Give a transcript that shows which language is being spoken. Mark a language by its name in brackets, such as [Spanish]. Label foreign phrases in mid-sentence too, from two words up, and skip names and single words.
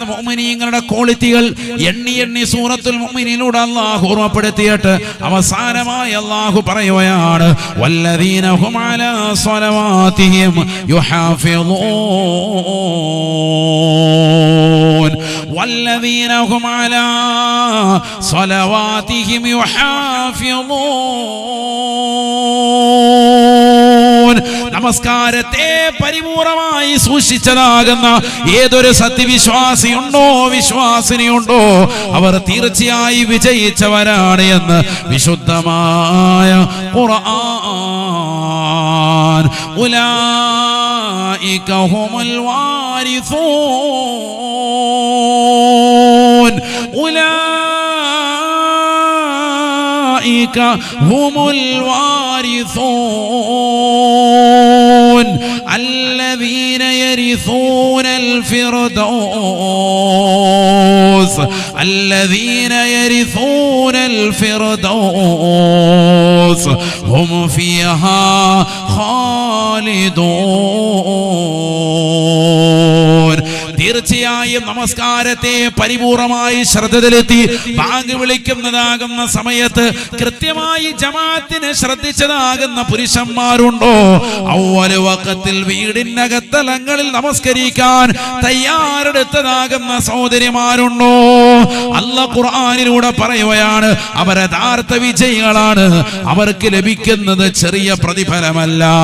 [Malayalam] മുഅ്മിനീങ്ങളുടെ ക്വാളിറ്റികൾ എണ്ണി എണ്ണി സൂറത്തുൽ മുഅ്മിനീനിലൂടെ അല്ലാഹു ഓർമ്മപ്പെടുത്തിയിട്ട് അവസാനമായി അല്ലാഹു പറയുകയാണ്, [Arabic] والذين هم على صلواتهم يحافظون والذين هم على صلواتهم يحافظون. [Malayalam] നമസ്കാരത്തെ പരിപൂർണമായി സൂക്ഷിച്ചതാകുന്ന ഏതൊരു സത്യവിശ്വാസിയുണ്ടോ വിശ്വാസിനിയുണ്ടോ അവർ തീർച്ചയായും വിജയിച്ചവരാണ് എന്ന് വിശുദ്ധമായ ഖുർആൻ. [Arabic] أولئك هم الوارثون هم الوارثون الذين يرثون الفردوس الذين يرثون الفردوس هم فيها خالدون. [Malayalam] തീർച്ചയായും നമസ്കാരത്തെ പരിപൂർണമായി ശ്രദ്ധയിലെത്തി ബാങ്ക് വിളിക്കുന്നതാകുന്ന സമയത്ത് കൃത്യമായി ജമാഅത്തിനെ ശ്രദ്ധിച്ചതാകുന്ന പുരുഷന്മാരുണ്ടോ, [Arabic] أول وقت [Malayalam] വീടിനകത്തലങ്ങളിൽ നമസ്കരിക്കാൻ തയ്യാറെടുത്തതാകുന്ന സഹോദരിമാരുണ്ടോ, അല്ലാഹു ഖുർആനിലൂടെ പറയുകയാണ് അവർ യഥാർത്ഥ വിജയികളാണ്, അവർക്ക് ലഭിക്കുന്നത് ചെറിയ പ്രതിഫലമല്ല.